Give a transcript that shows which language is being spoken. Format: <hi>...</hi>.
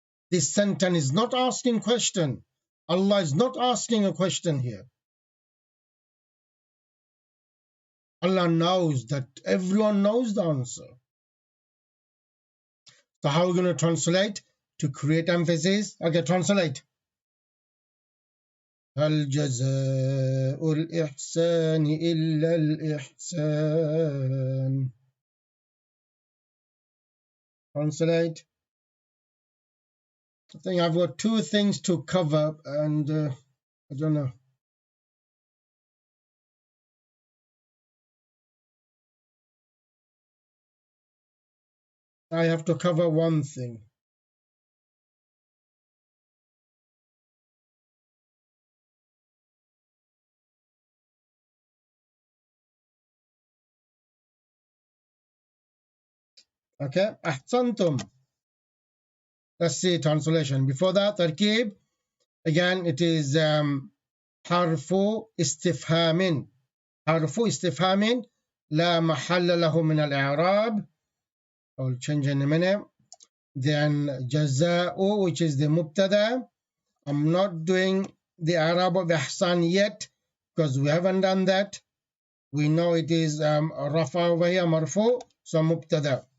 <en>This sentence is not asking question. Allah is not asking a question here. Allah knows that everyone knows the answer. So how are we going to translate? To create emphasis. Okay, translate.</en> <ar>هل جزاء الإحسان إلا الإحسان.</ar> <en>Translate. I think I've got two things to cover, and I don't know. I have to cover one thing. Okay, أحسنتم. Let's see translation. Before that, تركيب. Again, it is حرف استفهام.</en> <ar>حرف استفهام لا محل له من الإعراب.</ar> <en>I'll change in a minute. Then جزاء, which is the mubtada. I'm not doing the I'rab of ihsan yet, because we haven't done that. We know it is rafa over here, marfu, so mubtada.</en>